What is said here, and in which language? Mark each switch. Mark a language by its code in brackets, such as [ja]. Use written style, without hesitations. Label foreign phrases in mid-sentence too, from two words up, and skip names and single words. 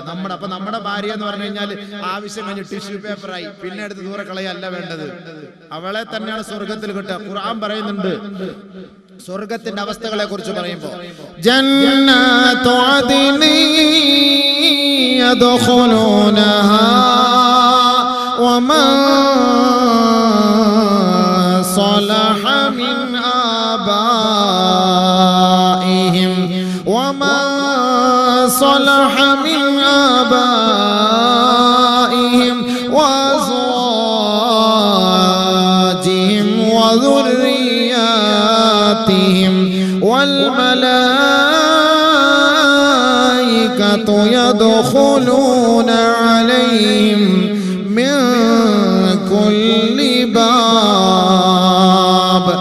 [ml] നമ്മുടെ ഭാര്യ എന്ന് പറഞ്ഞു കഴിഞ്ഞാൽ ആവശ്യം കഴിഞ്ഞ് ടിഷ്യൂ പേപ്പറായി, പിന്നെ എടുത്ത് ദൂരെ കളയല്ല വേണ്ടത്. അവളെ തന്നെയാണ് സ്വർഗ്ഗത്തിൽ കിട്ടുക. ഖുർആൻ പറയുന്നുണ്ട് സ്വർഗ്ഗത്തിന്റെ അവസ്ഥകളെ കുറിച്ച് പറയുമ്പോൾ, [ar] جنات عدن يدخلونها وما صلح من آبائهم وما صلح من آبائهم وأزواجهم وذرياتهم والملائكة يدخلون عليهم من كل باب